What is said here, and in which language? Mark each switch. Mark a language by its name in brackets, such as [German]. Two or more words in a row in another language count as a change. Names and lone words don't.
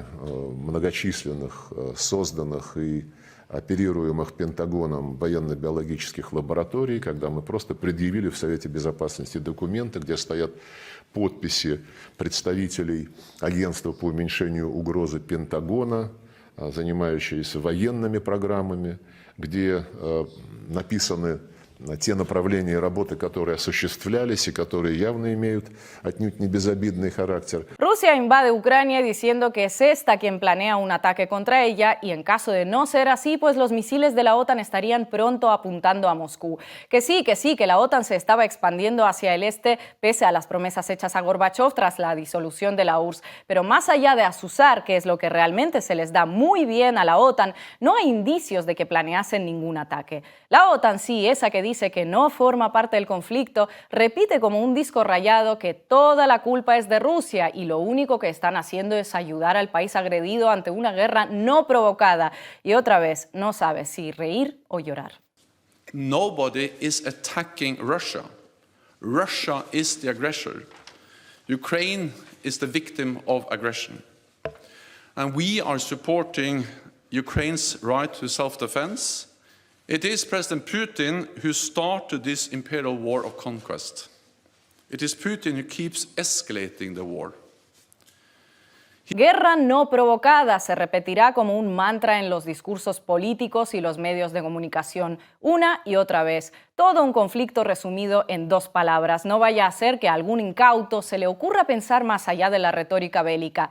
[Russian] многочисленных созданных и оперируемых Пентагоном военно-биологических лабораторий, когда мы просто предъявили в Совете Безопасности документы, где стоят подписи представителей агентства по уменьшению угрозы Пентагона, занимающиеся военными программами, где написаны те направления работы, которые осуществлялись y которые явно имеют отнюдь не безобидный характер. [Spanish] Rusia invade Ucrania diciendo que es esta quien planea un ataque contra ella y en caso de no ser así, pues los misiles de la OTAN estarían pronto apuntando a Moscú. Que sí, que la OTAN se estaba expandiendo hacia el este pese a las promesas hechas a Gorbachev tras la disolución de la URSS. Pero más allá de azuzar, que es lo que realmente se les da muy bien a la OTAN, no hay indicios de que planeasen ningún ataque. La OTAN sí, esa que dice que no forma parte del conflicto, repite como un disco rayado que toda la culpa es de Rusia y lo único que están haciendo es ayudar al país agredido ante una guerra no provocada. Y otra vez, no sabe si reír o llorar. [English] Nobody is attacking Russia. Russia is the aggressor. Ukraine is the victim of aggression. And we are supporting Ukraine's right to self-defense. It is President Putin who started this imperial war of conquest. It is Putin who keeps escalating the war. [Spanish] Guerra no provocada se repetirá como un mantra en los discursos políticos y los medios de comunicación, una y otra vez. Todo un conflicto resumido en dos palabras. No vaya a ser que a algún incauto se le ocurra pensar más allá de la retórica bélica.